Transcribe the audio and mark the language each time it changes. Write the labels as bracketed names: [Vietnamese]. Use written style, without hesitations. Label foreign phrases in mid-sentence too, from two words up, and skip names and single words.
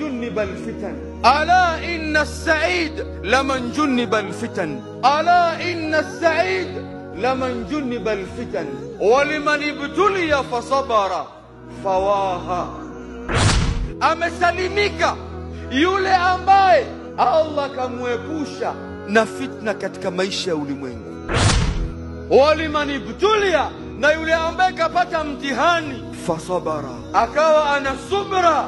[Arabic] جنب الفتن ألا إن السعيد لمن جنب الفتن ألا إن السعيد لمن جنب الفتن ولمن ابتلي فصبر فواها. [Swahili] Amesalimika yule ambaye Allah kamwepusha na fitna katika maisha ya ulimwengu. [Arabic] ولمن ابتلي, [Swahili] na yule ambaye kapata mtihani fasabara, akawa ana subra.